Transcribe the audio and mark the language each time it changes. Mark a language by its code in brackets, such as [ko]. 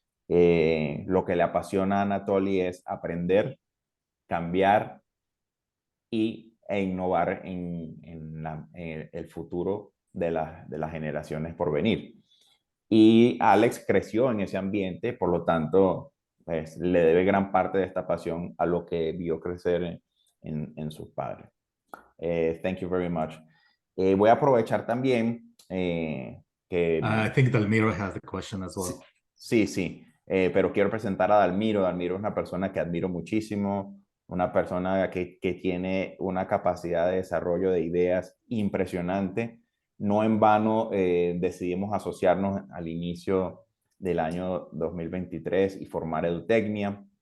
[es] Lo que le apasiona a Anatoly es aprender, cambiar e innovar en el futuro de las generaciones por venir. Y Alex creció en ese ambiente, por lo tanto, pues, le debe gran parte de esta pasión a lo que vio crecer en sus padres. [en] Thank you very much. [es] Voy a aprovechar también que... [en] I think Dalmiro has the question as well. [es] Sí, sí, pero quiero presentar a Dalmiro. Dalmiro es una persona que admiro muchísimo, una persona que tiene una capacidad de desarrollo de ideas impresionante. No en vano decidimos asociarnos al inicio del año 2023 y formar Edutecnia.